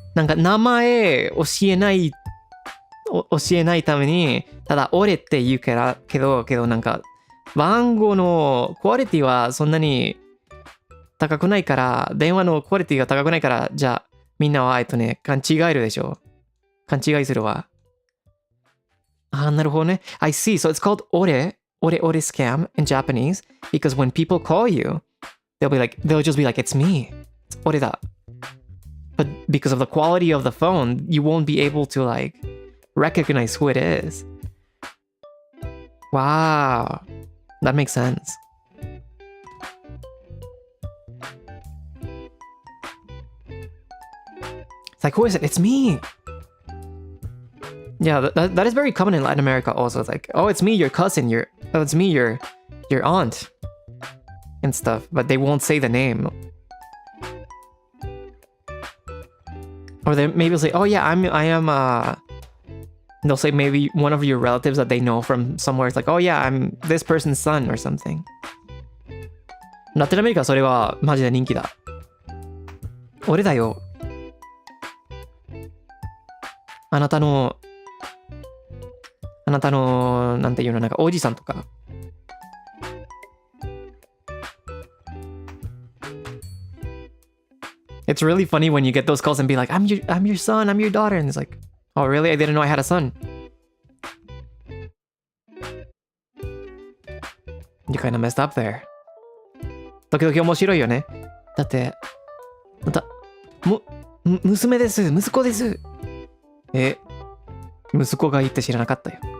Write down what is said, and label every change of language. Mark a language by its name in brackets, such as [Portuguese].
[Japanese] なんか名前教えないために、ただ俺って言うからけどなんか番号のクオリティはそんなに高くないから、電話のクオリティが高くないから、じゃあみんなは勘違えるでしょ。勘違いするわ。あ、なるほどね。 [English] I see. So it's called ore scam in Japanese because when people call you, they'll just be like, it's me. It's ore da. But because of the quality of the phone, you won't be able to like recognize who it is. Wow. That makes sense. It's like, who is it? It's me. Yeah, that is very common in Latin America also. It's like, oh, it's me, your cousin. Oh, it's me, your aunt. And stuff. But they won't say the name. Or they maybe say, oh yeah, I am they'll say maybe one of your relatives that they know from somewhere. It's like, oh yeah, I'm this person's son or something. [Japanese] ラテンアメリカはそれはマジで人気だ。俺だよ。あなたの、なんていうの、なんかおじさんとか。 [English] It's really funny when you get those calls and be like, I'm your son, I'm your daughter. And it's like, oh really? I didn't know I had a son. You kind of messed up there. [Japanese] 時々面白いよね。だって、娘です、息子です。息子がいいって知らなかったよ。